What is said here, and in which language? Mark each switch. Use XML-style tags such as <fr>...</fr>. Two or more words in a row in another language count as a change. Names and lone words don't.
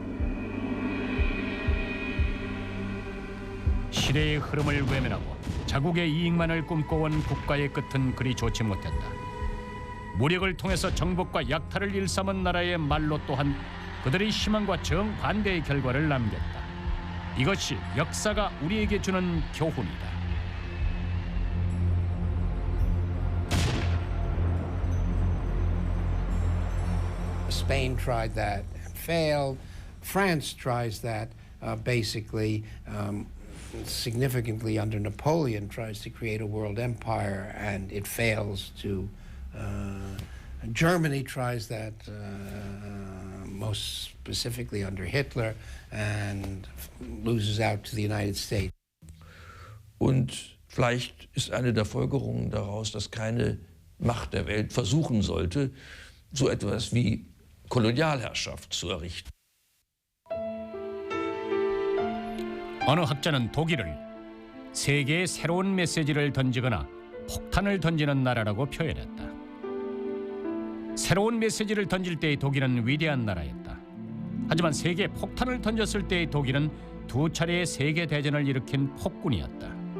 <ko>시대의 흐름을 외면하고 자국의 이익만을 꿈꿔온 국가의 끝은 그리 좋지 못했다. 무력을 통해서 정복과 약탈을 일삼은 나라의 말로 또한 그들의 희망과 정반대의 결과를 남겼다. 이것이 역사가 우리에게 주는 교훈이다.</ko> <en>Spain tried that and failed. France tries that basically significantly under Napoleon, tries to create a world empire, and it fails to. Germany tries that most specifically under Hitler and loses out to the United States.</en> <de>Und vielleicht ist eine der Folgerungen daraus, dass keine Macht der Welt versuchen sollte, so etwas wie Kolonialherrschaft zu errichten.</de> <ko>어느 학자는 독일을 세계에 새로운 메시지를 던지거나 폭탄을 던지는 나라라고 표현했다. 새로운 메시지를 던질 때의 독일은 위대한 나라였다. 하지만 세계에 폭탄을 던졌을 때의 독일은 두 차례의 세계 대전을 일으킨 폭군이었다.</ko>